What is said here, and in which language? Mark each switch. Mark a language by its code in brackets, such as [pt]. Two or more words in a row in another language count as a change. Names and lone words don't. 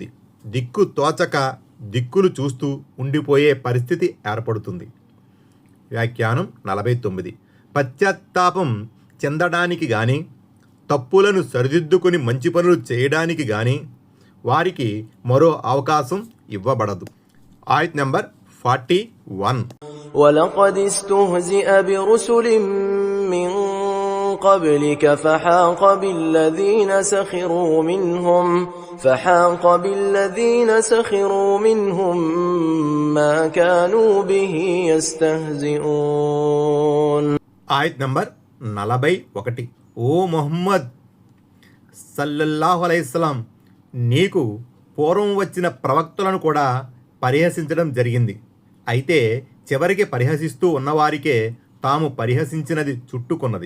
[te] దిక్కు తోచక దిక్కులు చూస్తూ ఉండిపోయే పరిస్థితి ఏర్పడుతుంది. వ్యాఖ్యానం 49. పశ్చాత్తాపం చెందడానికి గాని తప్పులను సరిదిద్దుకుని మంచి పనులు చేయడానికి గాని వారికి మరో అవకాశం ఇవ్వబడదు. ఆయత్ నంబర్ 41. [ar] ولقد استهزئ برسل من قبلك فحاق بالذين سخروا منهم ما كانوا به يستهزئون. [te] ఆయత్ నంబర్ 41. ఓ ముహమ్మద్ [ar] صلى الله عليه وسلم, [te] నీకు పూర్వం వచ్చిన ప్రవక్తలను కూడా పరిహసించడం జరిగింది. అయితే చివరికి పరిహసిస్తూ ఉన్నవారికే తాము పరిహసించినది చుట్టుకున్నది.